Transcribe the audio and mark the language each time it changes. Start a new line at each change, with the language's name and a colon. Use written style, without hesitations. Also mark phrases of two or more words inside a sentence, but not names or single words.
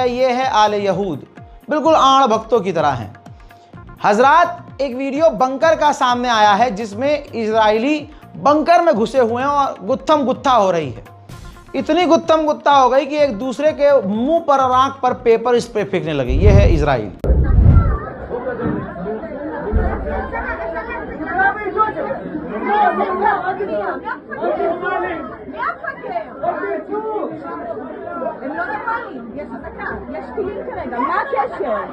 Hindi: ये है आले यहूद, बिल्कुल आड़ भक्तों की तरह हैं। हजरात एक वीडियो बंकर का सामने आया है जिसमें इजरायली बंकर में घुसे हुए हैं और गुत्थम गुत्था हो रही है। इतनी गुत्थम गुत्था हो गई कि एक दूसरे के मुंह पर और आंख पर
English: pepper spray
Hindi: फेंकने लगे। ये है इजराइल।
Hebrew: הם לא נורמליים, יש אזעקה, יש טילים כרגע, מה הקשר?